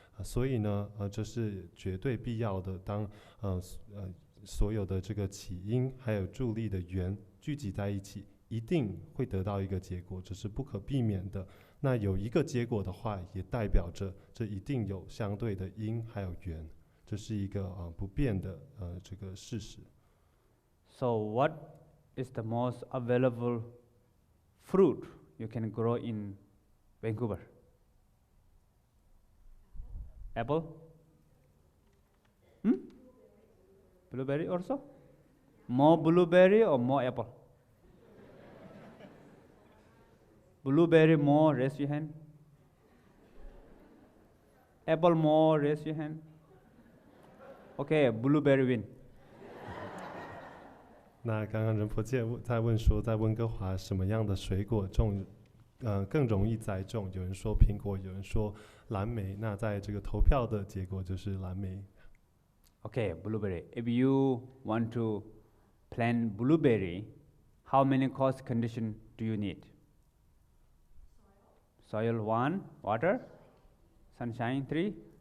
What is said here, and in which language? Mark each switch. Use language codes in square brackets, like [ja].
[zh] 所以呢，这是绝对必要的。当所有的这个起因还有助力的缘聚集在一起，一定会得到一个结果，这是不可避免的。那有一个结果的话，也代表着这一定有相对的因还有缘，这是一个不变的这个事实。 [en] So what is the most available fruit you can grow in Vancouver? Apple? Blueberry also? More blueberry or more apple? Blueberry more, raise your hand. Apple more, raise your hand. Okay, blueberry win. [zh] 那刚刚仁波切在问说，在温哥华什么样的水果更容易栽种？有人说苹果，有人说蓝莓。那在这个投票的结果就是蓝莓。 [en] Okay, blueberry. If you want to plant blueberry, how many cause condition do you need? Soil 1, water, sunshine 3.